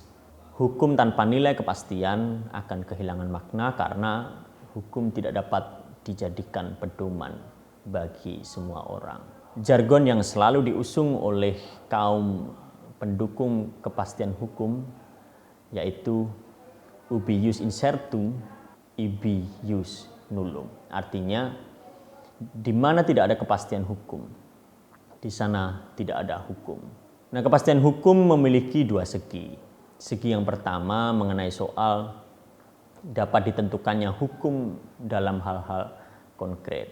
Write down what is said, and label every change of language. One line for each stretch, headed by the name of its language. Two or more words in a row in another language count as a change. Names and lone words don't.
Indonesian: Hukum tanpa nilai kepastian akan kehilangan makna karena hukum tidak dapat dijadikan pedoman bagi semua orang. Jargon yang selalu diusung oleh kaum pendukung kepastian hukum yaitu
Latin: ubi ius incertum, ibi ius nullum.
Indonesian: Artinya, di mana tidak ada kepastian hukum, di sana tidak ada hukum. Nah, kepastian hukum memiliki dua segi. Segi yang pertama mengenai soal dapat ditentukannya hukum dalam hal-hal konkret.